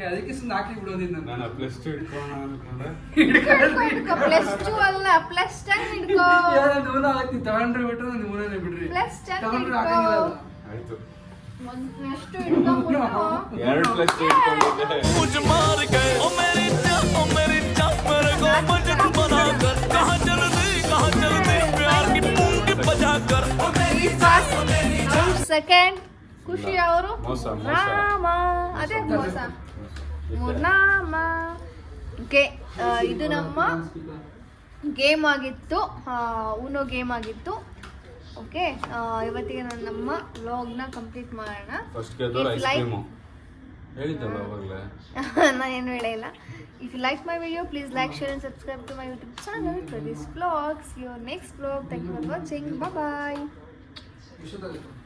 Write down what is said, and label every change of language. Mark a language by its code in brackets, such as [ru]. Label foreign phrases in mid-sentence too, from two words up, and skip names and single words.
[kn] ಅದಕ್ಕೆ ಸುಮ್ಮನೆ ಹಾಕ್ಲಿ ಬಿಡೋದಿನ್ನ. ನಾನು +2 ಇಟ್ಕೋಣ ಅನ್ಕೊಂಡೆ. +2 ಅಲ್ಲ +10 ಹಿಡ್ಕೋ. ನೂನ ಹಾಕ್ತೀನಿ. ತಗೊಂಡ್ರೆ ಬಿಟ್ರೆ ನಾನು ನೂನೇ ಬಿಡ್ರಿ. +10 ತಗೊಂಡ್ರೆ ಹಿಡ್ಕೋ. ಹಾಕಂಗಿಲ್ಲ. ಆಯ್ತು. ಎಷ್ಟು ಹಿಡ್ಕೊಂಡ್ಬಿಟ್ಟು 2 +2 ಇಟ್ಕೊಂಡಿದ್ದೆ. [hi] मुझ मार गए ओ मेरी जान मेरे को मजनू बना कर कहाँ चल दे प्यार की पूंगी बजा कर [kn] ಸೆಕೆಂಡ್ ಖುಷಿ ಅವರು ಮೋಸ. ರಾಮ ಅದೇ ಮೋಸ ಮೂರ್ನಾಮ. ಓಕೆ ಇದು ನಮ್ಮ ಗೇಮ್ ಆಗಿತ್ತು, ಊನೋ ಗೇಮ್ ಆಗಿತ್ತು. ಓಕೆ, ಇವತ್ತಿಗೆ ನಾನು ನಮ್ಮ [en] vlogna complete [kn] ಮಾಡೋಣ. ಫಸ್ಟ್ ಗೆದ್ದೋರು [en] ice cream [kn] ಹೇಳಿದ್ದಲ್ಲ ಅವಾಗಲೇ. ನಾನೇನು ಹೇಳೇ ಇಲ್ಲ. [en] If you like my video, please like, share and subscribe to my YouTube channel for these vlogs. See you next vlog. Thank you for watching. Bye bye.